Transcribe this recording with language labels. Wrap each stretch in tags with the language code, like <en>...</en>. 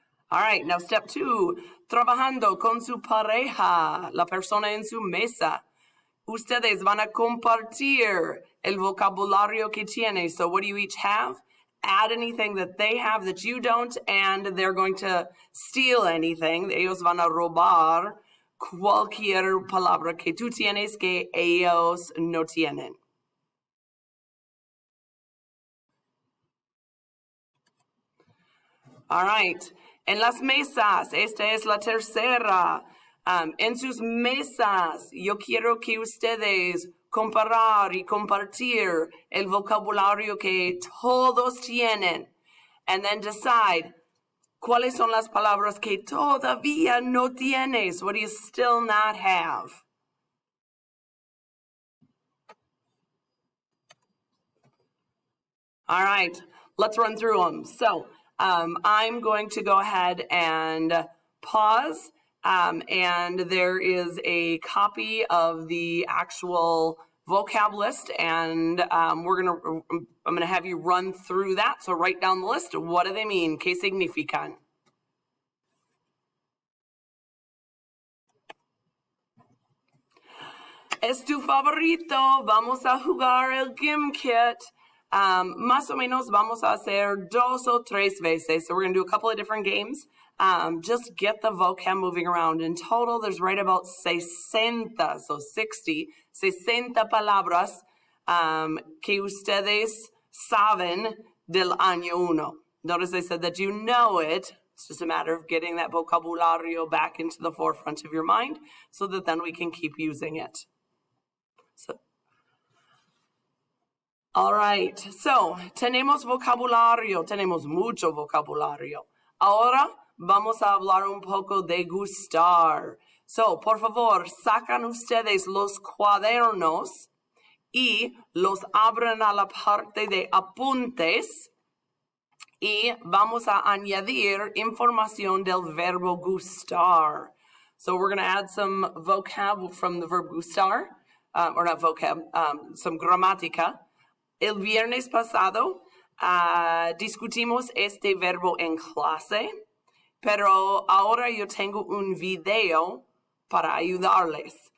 <en>All right, now step 2,</en> <es>trabajando con su pareja, la persona en su mesa. Ustedes van a compartir el vocabulario que tiene.</es> <en>So what do you each have? Add anything that they have that you don't, and they're going to steal anything.</en> <es>Ellos van a robar cualquier palabra que tú tienes que ellos no tienen.</es> <en>All right.</en> <es>En las mesas, esta es la tercera. En sus mesas, yo quiero que ustedes comparar y compartir el vocabulario que todos tienen.</es> <en>And then decide,</en> <es>¿cuáles son las palabras que todavía no tienes?</es> <en>What do you still not have? All right, let's run through them. So I'm going to go ahead and pause, and there is a copy of the actual vocab list, and I'm gonna have you run through that. So write down the list. What do they mean?</en> <es>¿Qué significan? Es tu favorito. Vamos a jugar el Gimkit. Más o menos vamos a hacer 2 o 3 veces.</es> <en>So we're going to do a couple of different games. Just get the vocab moving around. In total, there's right about 60, so 60</en> <es>palabras que ustedes saben del año 1.</es> <en>Notice I said that you know it. It's just a matter of getting that vocabulario back into the forefront of your mind so that then we can keep using it. So, all right, so</en> <es>tenemos vocabulario, tenemos mucho vocabulario. Ahora vamos a hablar un poco de gustar. So, por favor, sacan ustedes los cuadernos y los abran a la parte de apuntes y vamos a añadir información del verbo gustar.</es> <en>So we're going to add some vocab from the verb gustar, or not vocab, some gramática.</en> <es>El viernes pasado discutimos este verbo en clase, pero ahora yo tengo un video para ayudarles.</es>